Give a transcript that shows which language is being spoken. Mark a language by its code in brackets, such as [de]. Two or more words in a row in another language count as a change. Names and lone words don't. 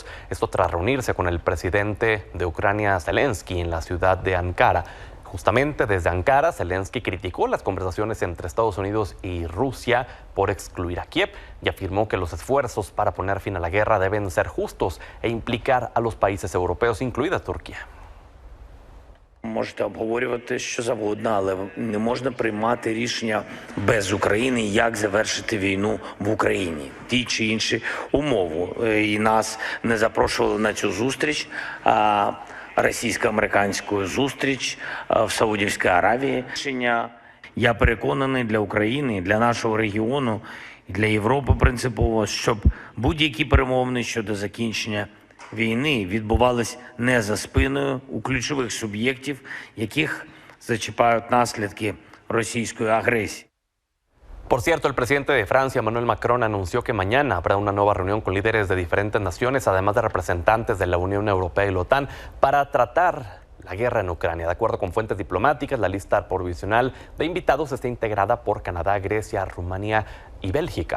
[es] Esto tras reunirse con el presidente de Ucrania, Zelensky, en la ciudad de Ankara. Justamente desde Ankara, Zelensky criticó las conversaciones entre Estados Unidos y Rusia por excluir a Kiev y afirmó que los esfuerzos para poner fin a la guerra deben ser justos e implicar a los países europeos, incluida Turquía. [uk] Можете обговорювати що завгодно, але не можна приймати рішення без України, як завершити війну в Україні. Ті чи інші умови. І нас не запрошували на цю зустріч, російсько-американську зустріч в Саудівській Аравії. Я переконаний для України, для нашого регіону, і для Європи принципово, щоб будь-які перемовини щодо закінчення війни відбувались не за спиною у ключових суб'єктів, яких зачіпають наслідки російської агресії. [es] Por cierto, el presidente de Francia, Emmanuel Macron, anunció que mañana habrá una nueva reunión con líderes de diferentes naciones, además de representantes de la Unión Europea y la OTAN, para tratar la guerra en Ucrania. De acuerdo con fuentes diplomáticas, la lista provisional de invitados está integrada por Canadá, Grecia, Rumanía y Bélgica.